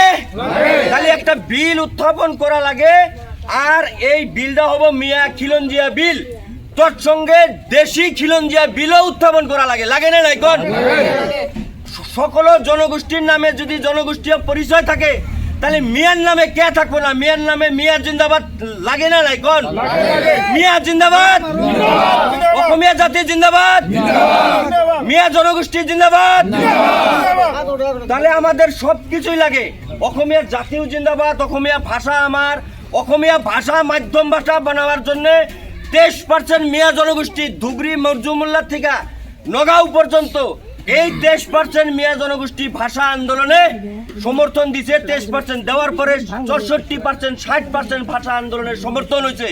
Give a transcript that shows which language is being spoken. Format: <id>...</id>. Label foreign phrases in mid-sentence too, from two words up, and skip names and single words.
<bn>তাহলে একটা বিল উত্থাপন করা লাগে, আর এই বিলটা হবো মিয়া খিলঞ্জিয়া বিল, তৎসঙ্গে দেশি খিলঞ্জিয়া বিলও উত্থাপন করা লাগে না নাই? কোন সকল জনগোষ্ঠীর নামে যদি জনগোষ্ঠীয় পরিচয় থাকে, তাহলে মিয়ার নামে কে থাকবো না? মিয়ার নামে মিয়া জিন্দাবাদ লাগে না নাই? কোন মিয়া জিন্দাবাদ, অসমীয়া জাতি জিন্দাবাদ, মিয়া জনগোষ্ঠী জিন্দাবাদ। তাহলে আমাদের সব কিছুই লাগে, অসমীয়া জাতিও জিন্দাবাদ, অসমীয়া ভাষা আমার, অসমীয়া ভাষা মাধ্যম ভাষা বানাবার জন্য 23% মিয়া জনগোষ্ঠী ধুবড়ি মরজুমুল্লাহ থেকে নগাঁও পর্যন্ত এই 23% মিয়া জনগোষ্ঠী ভাষা আন্দোলনে সমর্থন দিছে। 23% দেওয়ার পরে 64% 60% ভাষা আন্দোলনের সমর্থন হয়েছে।</bn>